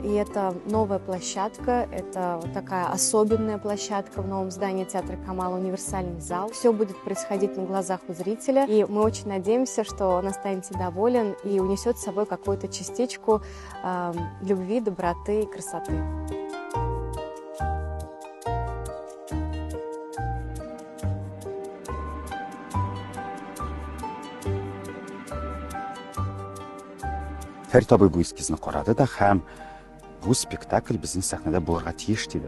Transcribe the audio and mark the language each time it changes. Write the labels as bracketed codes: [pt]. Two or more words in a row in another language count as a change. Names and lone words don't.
[ru] И это новая площадка, это вот такая особенная площадка в новом здании театра Камала, универсальный зал. Все будет происходить на глазах у зрителя. И мы очень надеемся, что он останется доволен и унесет с собой какую-то частичку любви, доброты и красоты. [tt] Фәрит абый бу эскизны карады да һәм бу спектакль безнең сәхнәдә булырга тиеш диде.